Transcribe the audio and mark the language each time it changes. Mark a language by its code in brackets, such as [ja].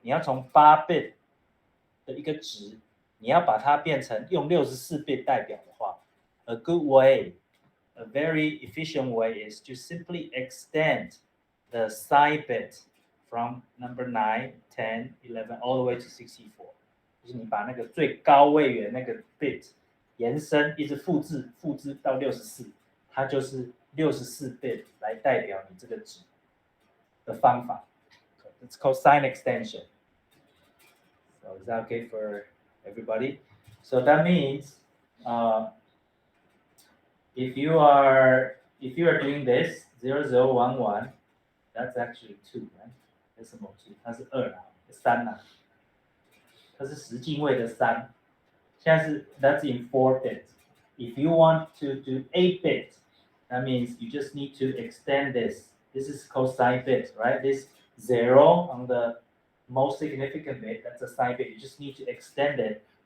[zh] 你要从8-bit 的一个值，你要把它变成用64-bit 代表的话， [en] a good way, a very efficient way is to simply extend the sign bit from number 9, 10, 11 all the way to 64. [zh] 就是你把那个最高位的那个 bit 延伸，一直复制到64，它就是 64 bit 来代表你这个值的方法。 [en] It's called sign extension. So is that okay for everybody? So that means if you are doing this 0011, that's actually 2, right? [zh] Decimal 2, 它是2啊，3啊，它是10进位的3。现在是 [en] that's in 4 bits. If you want to do 8 bits, that means you just need to extend this. This is called sign bit, right? This 0 on the most significant bit, that's a sign bit. You just need to extend it.